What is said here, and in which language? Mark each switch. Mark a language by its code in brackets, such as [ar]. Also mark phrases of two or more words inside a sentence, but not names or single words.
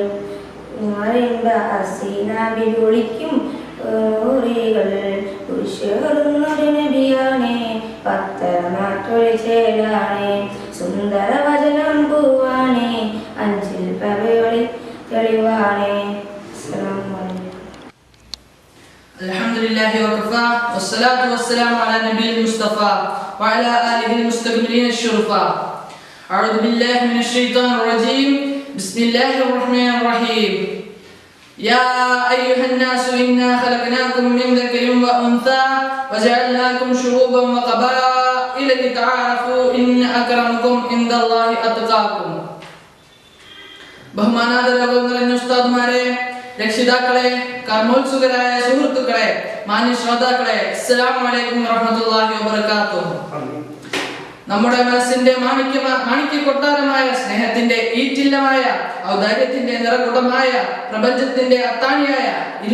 [ml] അസീനാബി വിളിക്കും ൂറികൾ കുരിശേറുന്നൊരു നബിയാണ് പത്തരമാറ്റൊളിച്ചേലാണ് സുന്ദര വചനം പൂവാണ് അഞ്ചിൽ പകലൊളി തെളിവാണ്. [ar] الحمد لله وكفى والصلاة والسلام على النبي المصطفى وعلى آله المستقبلين الشرفاء. أعوذ بالله من الشيطان الرجيم بسم الله الرحمن الرحيم. يا أيها الناس إنا خلقناكم من ذكر وأنثى وجعلناكم شعوبا وقبائل لتعارفوا إن أكرمكم عند الله أتقاكم. [ml] ബഹുമാനാദരവുകൾ നിറഞ്ഞ ഉസ്താദുമാരെ, രക്ഷിതാക്കളെ, കർമ്മോത്സുകരായ സുഹൃത്തുക്കളെ, മാന്യ ശ്രോതാക്കളെ, [ar] السلام عليكم ورحمة الله وبركاته. [ml] നമ്മുടെ മനസ്സിന്റെ മാണിക്യ കൊട്ടാരമായ, സ്നേഹത്തിന്റെ ഈറ്റില്ലമായ, ഔദാര്യത്തിന്റെ നിറകുടമായ, പ്രപഞ്ചത്തിന്റെ അത്താണിയായ, ഇരു